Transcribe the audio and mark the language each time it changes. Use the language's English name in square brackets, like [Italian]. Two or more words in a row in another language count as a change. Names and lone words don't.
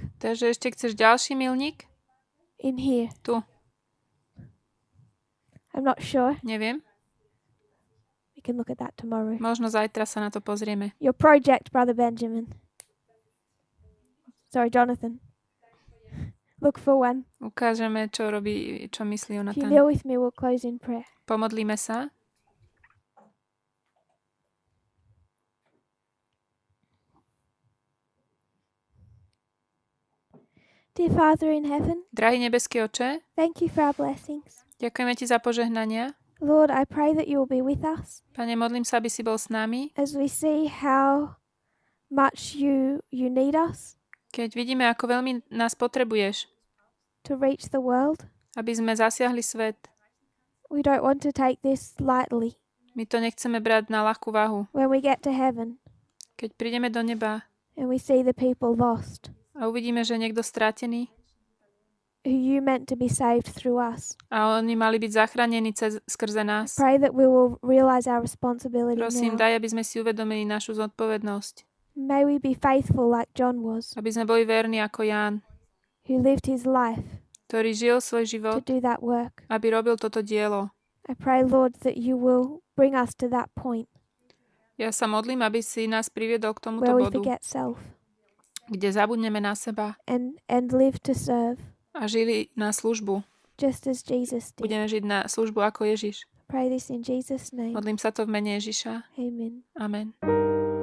[Slovak] Takže ešte chceš ďalší milník? [English] in here? [Slovak] Tu. [English] I'm not sure. [Slovak] Neviem. [English] We can look at that tomorrow. [Slovak] Možno zajtra sa na to pozrieme. [English] Your project, Brother Benjamin. Sorry, Jonathan. Look for one. [Slovak] Ukážeme, čo myslí [English] If you Jonathan. kneel with me, we'll close in prayer. [Slovak] Pomodlíme sa. [English] Dear Father in heaven, [Slovak] Drahý nebeský Oče, [English] thank you for our blessings. [Slovak] ďakujeme Ti za požehnania. [English] Lord, I pray that you will be with us [Slovak] Pane, modlím sa, aby si bol s nami. [English] as we see how much you need us. [Slovak] Keď vidíme, ako veľmi nás potrebuješ, [English] to reach the world. [Slovak] aby sme zasiahli svet. [English] We don't want to take this lightly. [Slovak] My to nechceme brať na ľahkú váhu. [English] When we get to heaven [Slovak] Keď prídeme do neba [English] and we see the people lost, [Slovak] a uvidíme, že niekto stratený [English] who you meant to be saved through us, [Slovak] a oni mali byť zachránení skrze nás. [English] pray that we will realize our responsibility [Slovak] Prosím, [English] now. [Slovak] daj, aby sme si uvedomili našu zodpovednosť. [English] May we be faithful like John was, [Slovak] Aby sme boli verní ako Ján, [English] who lived his life [Slovak] ktorý žil svoj [English] to [Slovak] život, [English] do that work. [Slovak] aby robil toto dielo. [English] I pray, Lord, that you will bring us to that point [Slovak] Ja sa modlím, aby si nás priviedol k tomuto [English] where we [Slovak] bodu, [English] forget self [Slovak] kde zabudneme na seba [English] and live to serve, [Slovak] a žili na službu. [English] just as Jesus did. [Slovak] Budeme žiť na službu ako Ježiš. [English] Pray this in Jesus' name. [Slovak] Modlím sa to v mene Ježiša. [English] Amen. [Slovak] Amen.